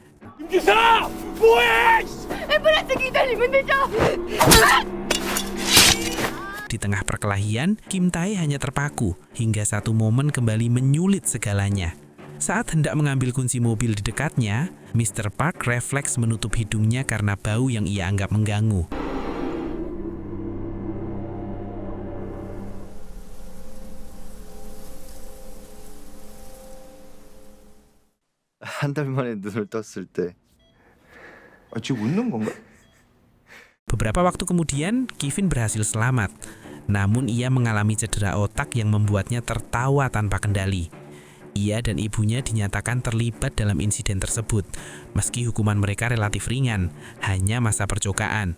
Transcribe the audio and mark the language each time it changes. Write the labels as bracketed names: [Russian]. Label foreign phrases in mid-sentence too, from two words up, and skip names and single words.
[Indonesian] Di tengah perkelahian, Kim Tae hanya terpaku hingga satu momen kembali menyulit segalanya. Saat hendak mengambil kunci mobil di dekatnya, Mr. Park refleks menutup hidungnya karena bau yang ia anggap mengganggu. [Korean] 한 달 만에 눈을 떴을 때 지금 웃는 건가? [Indonesian] Beberapa waktu kemudian, Kevin berhasil selamat. Namun ia mengalami cedera otak yang membuatnya tertawa tanpa kendali. Ia dan ibunya dinyatakan terlibat dalam insiden tersebut, meski hukuman mereka relatif ringan, hanya masa percobaan.